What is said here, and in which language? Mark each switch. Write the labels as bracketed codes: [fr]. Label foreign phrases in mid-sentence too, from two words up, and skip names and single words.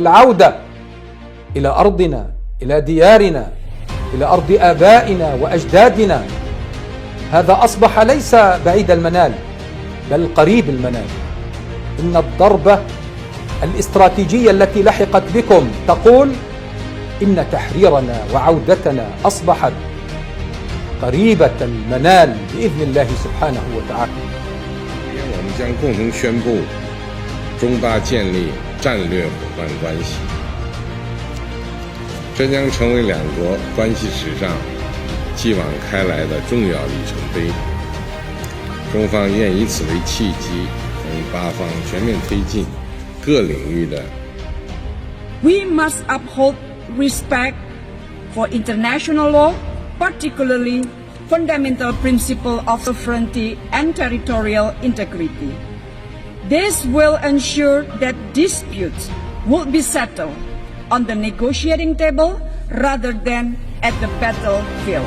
[ar] العودة إلى أرضنا إلى ديارنا إلى أرض آبائنا وأجدادنا هذا أصبح ليس بعيد المنال بل قريب المنال إن الضربة الاستراتيجية التي لحقت بكم تقول إن تحريرنا وعودتنا أصبحت قريبة المنال بإذن الله سبحانه وتعالى. [zh] 我们将共同宣布中巴建立战略伙伴关系，这将成为两国关系史上继往开来的重要里程碑。中方愿以此为契机，同巴方全面推进各领域的。 [en] We must uphold respect for international law, particularly fundamental principle of sovereignty and territorial integrity. This will ensure that disputes will be settled on the negotiating table rather than at the battlefield.